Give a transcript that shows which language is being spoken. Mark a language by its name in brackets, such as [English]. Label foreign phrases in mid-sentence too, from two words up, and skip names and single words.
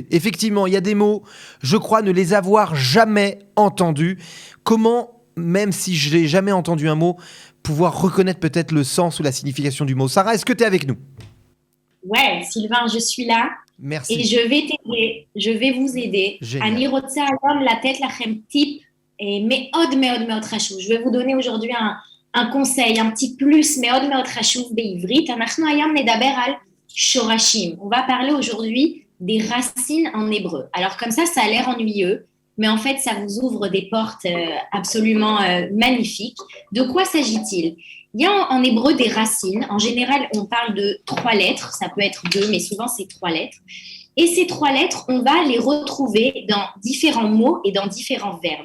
[French] Effectivement, il y a des mots, je crois ne les avoir jamais entendus. Comment, même si je n'ai jamais entendu un mot, pouvoir reconnaître peut-être le sens ou la signification du mot? Sarah, est-ce que tu es avec nous? Ouais, Sylvain, je suis là. Merci. Et je vais t'aider, je vais vous aider. Génial. [Hebrew] אני רוצה היום לתת לכם טיפ מאוד מאוד מאוד חשוב. [French] Je vais vous donner aujourd'hui un conseil, un petit plus [Hebrew] מאוד מאוד חשוב בעברית. אנחנו היום נדבר על שורשים. [French] On va parler aujourd'hui des racines en hébreu. Alors comme ça a l'air ennuyeux, mais en fait, ça vous ouvre des portes absolument magnifiques. De quoi s'agit-il? Il y a en hébreu des racines. En général, on parle de 3 lettres. Ça peut être 2, mais souvent, c'est 3 lettres. Et ces 3 lettres, on va les retrouver dans différents mots et dans différents verbes.